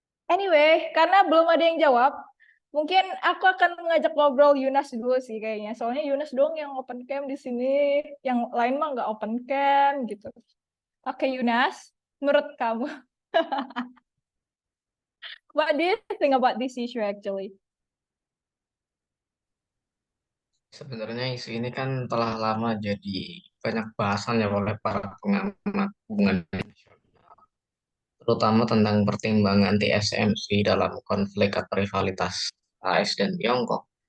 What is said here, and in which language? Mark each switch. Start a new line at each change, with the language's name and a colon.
Indonesian: Anyway, karena belum ada yang jawab, mungkin aku akan mengajak ngobrol Yunas dulu sih kayaknya. Soalnya Yunas doang yang open cam di sini, yang lain mah nggak open cam gitu.
English: Oke, Yunas,
Indonesian: menurut kamu,
English: what do you think about this issue actually?
Indonesian: Sebenarnya isu ini kan telah lama jadi banyak bahasan ya oleh para pengamat hubungan internasional, terutama tentang pertimbangan TSMC dalam konflik atau rivalitas AS dan Tiongkok.